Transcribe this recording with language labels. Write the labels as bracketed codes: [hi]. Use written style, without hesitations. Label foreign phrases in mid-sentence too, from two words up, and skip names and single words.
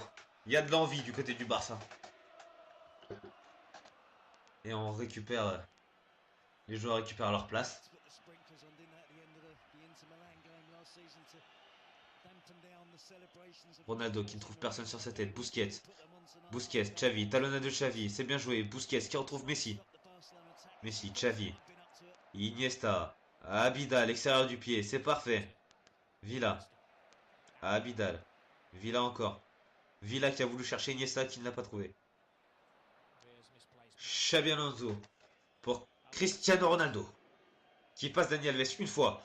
[fr] Il y a de l'envie du côté du Barça. Et on récupère... les joueurs récupèrent leur place. Ronaldo qui ne trouve personne sur sa tête. Busquets. Busquets, Xavi, talonnade de Xavi. C'est bien joué. Busquets qui retrouve Messi. Messi, Xavi. Iniesta. Abidal, l'extérieur du pied. C'est parfait. Villa. Abidal. Villa encore. Villa qui a voulu chercher Iniesta qui ne l'a pas trouvé. Xabi Alonso. Pour Cristiano Ronaldo. Qui passe Dani Alves une fois.